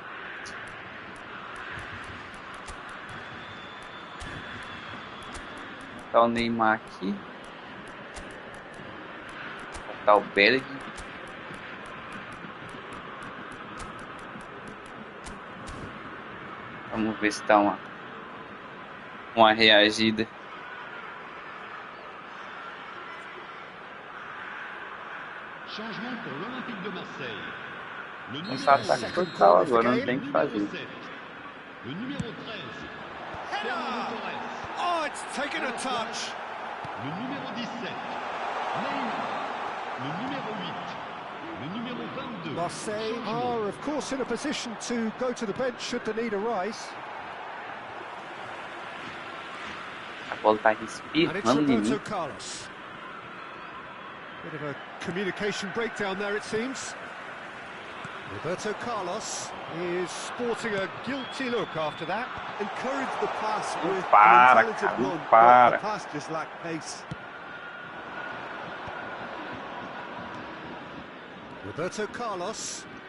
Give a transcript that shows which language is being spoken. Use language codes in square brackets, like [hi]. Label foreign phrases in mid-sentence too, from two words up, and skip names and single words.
[pt] Botar o Neymar aqui. Botar o Belg. Vamos ver se dá uma reagida. [fr] Changement pour l'Olympique de Marseille. Le numéro [pt] Nossa, ataque total agora, não tem o que fazer. [fr] Le numéro 13. [en] Oh, it's taken a touch. [fr] Le numéro 17. Neymar. Le numéro 8. Le numéro 22. [en] Marseille are, of course, in a position to go to the bench should the need arise. [pt] A bola tá [en] And it's [pt] espirrando em mim. [en] Roberto Carlos. Bit of a communication breakdown there, it seems. Roberto Carlos is sporting a guilty look after that. Encourage the pass with [pt] Para, [en] an intelligent [pt] cara, [en] run, [pt] para. [en] but the pass just lacked pace. Roberto Carlos.